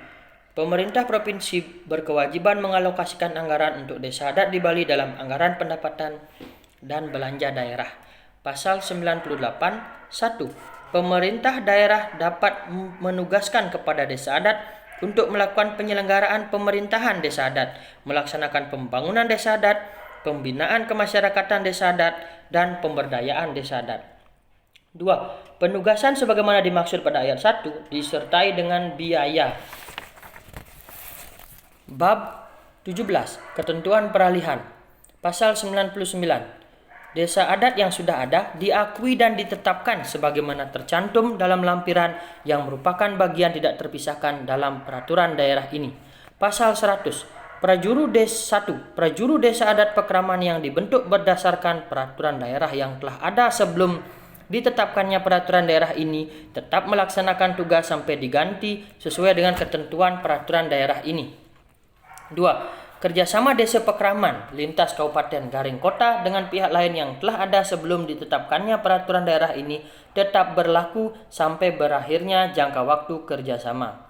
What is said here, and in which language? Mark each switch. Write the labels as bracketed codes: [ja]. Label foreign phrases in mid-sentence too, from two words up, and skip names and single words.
[id] Pemerintah provinsi berkewajiban mengalokasikan anggaran untuk desa adat di Bali dalam anggaran pendapatan dan belanja daerah. Pasal 98. 1. Pemerintah daerah dapat menugaskan kepada desa adat untuk melakukan penyelenggaraan pemerintahan desa adat, melaksanakan pembangunan desa adat, pembinaan kemasyarakatan desa adat, dan pemberdayaan desa adat. 2. Penugasan sebagaimana dimaksud pada ayat 1 disertai dengan biaya. Bab 17. Ketentuan peralihan. Pasal 99. Desa adat yang sudah ada diakui dan ditetapkan sebagaimana tercantum dalam lampiran yang merupakan bagian tidak terpisahkan dalam peraturan daerah ini. Pasal 100. Prajuru desa adat Pekraman yang dibentuk berdasarkan peraturan daerah yang telah ada sebelum ditetapkannya peraturan daerah ini tetap melaksanakan tugas sampai diganti sesuai dengan ketentuan peraturan daerah ini. 2. Kerjasama desa Pekraman lintas Kabupaten Garing Kota dengan pihak lain yang telah ada sebelum ditetapkannya peraturan daerah ini tetap berlaku sampai berakhirnya jangka waktu kerjasama.